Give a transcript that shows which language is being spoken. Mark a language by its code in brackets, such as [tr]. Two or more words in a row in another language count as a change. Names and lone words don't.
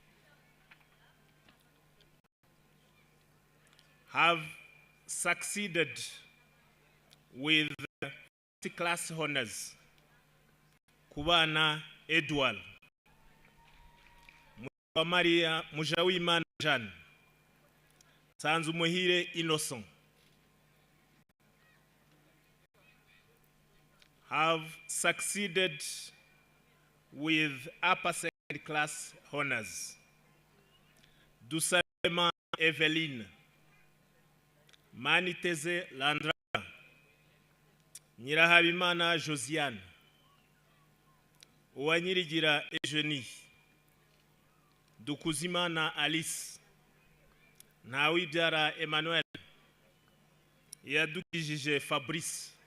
[en] Have succeeded with first-class honors Kubana Edouard, Maria Mujawimana Jeanne, Sanzumuhire Innocent. Have succeeded with upper second class honors Dusabema Eveline, Maniteze Landra, Nyirahabimana Josiane, Uwanyirigira Eugenie, Dukuzimana Alice, Nawibyara Emmanuel, Yadukijije Fabrice,